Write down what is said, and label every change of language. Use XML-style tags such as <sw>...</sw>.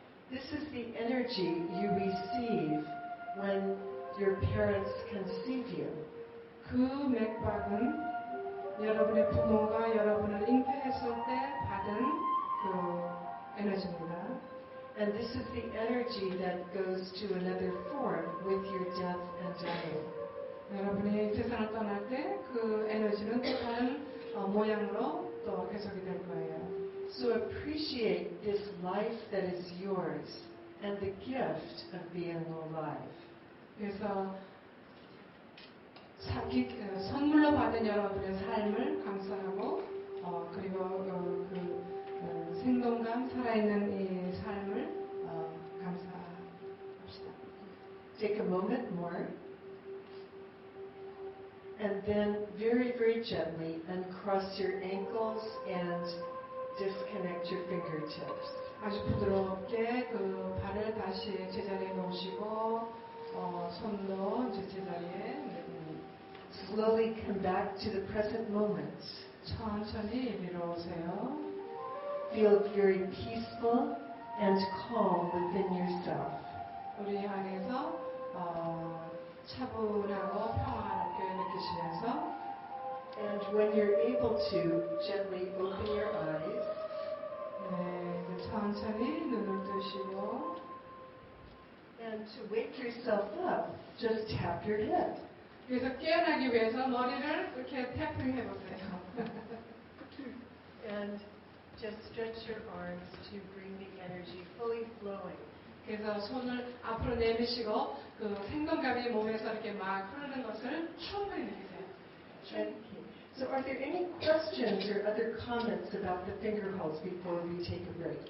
<en>This is the energy you receive when your parents conceive you.</en> <ko>그 맥박은 여러분의 부모가 여러분을 잉태했을 때 받은 그 에너지입니다.</ko> <en>And this is the energy that goes to another form with your death and dying.</en> <ko>여러분이 세상을 떠날 때 그 에너지는 또 다른 모양으로 또 해석이 될 거예요.</ko> <en>So appreciate this life that is yours and the gift of being alive.</en> <ko>그래서 선물로 받은 여러분의 삶을 감사하고 그리고 생동감 살아있는 이 삶을 감사합시다.</ko> <en>Take a moment more. And then very, very gently uncross your ankles and disconnect your fingertips.</en> <ko>아주 부드럽게 그 발을 다시 제자리에 놓으시고 손도 이제 제자리에</ko> <en>Slowly come back to the present moment.</en> <ko>천천히 이리로 오세요.</ko> <en>Feel very peaceful and calm within yourself.</en> <ko>우리 안에서 차분하고 평화롭게 느끼시면서</ko> <en>And when you're able to, gently open your eyes.</en> <ko>네, 천천히 눈을 뜨시고</ko> <en>And to wake yourself up, just tap your head.</en> <ko>그래서 깨어나기 위해서 머리를 이렇게 태핑해 보세요.</ko> <en>And just stretch your arms to bring the energy fully flowing.</en> <ko>그래서 손을 앞으로 내미시고 그 생동감이 몸에서 이렇게 막 흐르는 것을 충분히 느끼세요.</ko> <en>So are there any questions or other comments about the finger holds before we take a break?</en>